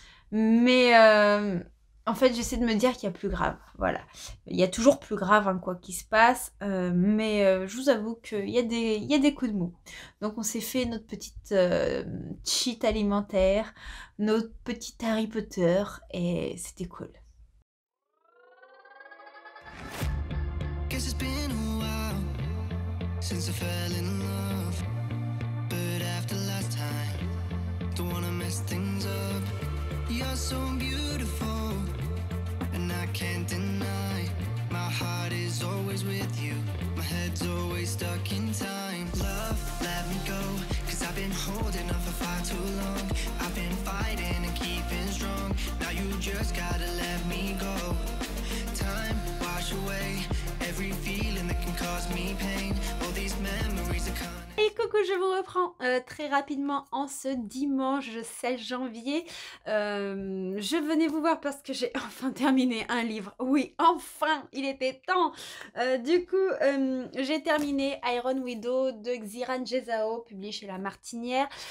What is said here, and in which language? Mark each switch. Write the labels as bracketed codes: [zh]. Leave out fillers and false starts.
[fr] Mais en fait, j'essaie de me dire qu'il y a plus grave. Voilà. Il y a toujours plus grave, hein, quoi qu'il se passe. Mais je vous avoue qu'il y a des coups de mou. Donc on s'est fait notre petite cheat alimentaire, notre petit Harry Potter, et c'était cool. [en] Guess it's been a while since I fell in love, but after last time, don't wanna mess things up. You're so beautiful, and I can't deny, my heart is always with you, my head's always stuck in time. Love, let me go, cause I've been holding on for far too long. I've been fighting and keeping strong, now you just gotta let me go. Time, wash away every feeling that can cause me pain. All these memories are coming. [fr] Et coucou, je vous reprends très rapidement en ce dimanche 16 janvier. Je venais vous voir parce que j'ai enfin terminé un livre. Oui, enfin, il était temps. Du coup, j'ai terminé Iron Widow de Xiran Jezao, publié chez La Martinière.